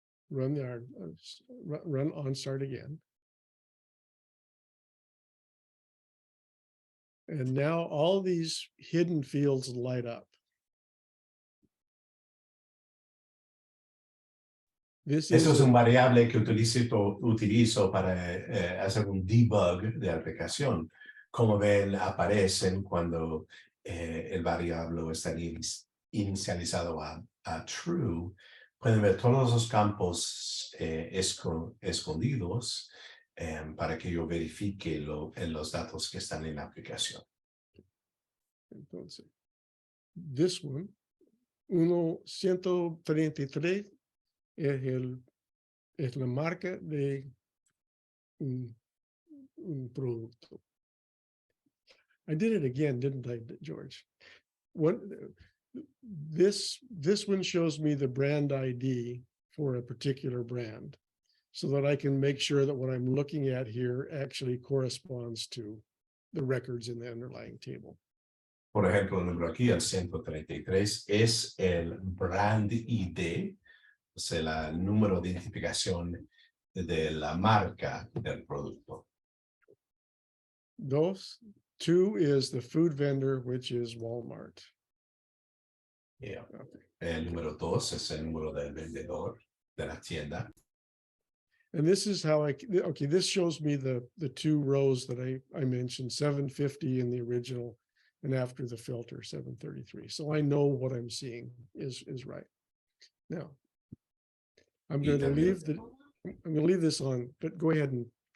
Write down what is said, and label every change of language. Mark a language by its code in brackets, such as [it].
[en] Run on start again. And now all these hidden fields light up. [es] Eso es un variable que utilizo para hacer un debug de aplicación. Como ven, aparecen cuando el variable está inicializado a true. Pueden ver todos los campos escondidos para que yo verifique los datos que están en la aplicación. Entonces, [en] this one, [es] 133 es la marca de un producto. [en] I did it again, didn't I, George? This one shows me the brand ID for a particular brand, so that I can make sure that what I'm looking at here actually corresponds to the records in the underlying table. [es] Por ejemplo, el número aquí, el 133, es el brand ID, o sea, el número de identificación de la marca del producto. [en] 2 is the food vendor, which is Walmart. Yeah. Okay. [es] El número 2 es el número del vendedor de la tienda. [en] And this is how this shows me the 2 rows that I mentioned, 750 in the original, and after the filter, 733. So I know what I'm seeing is right. Now, I'm going to leave this on, but go ahead and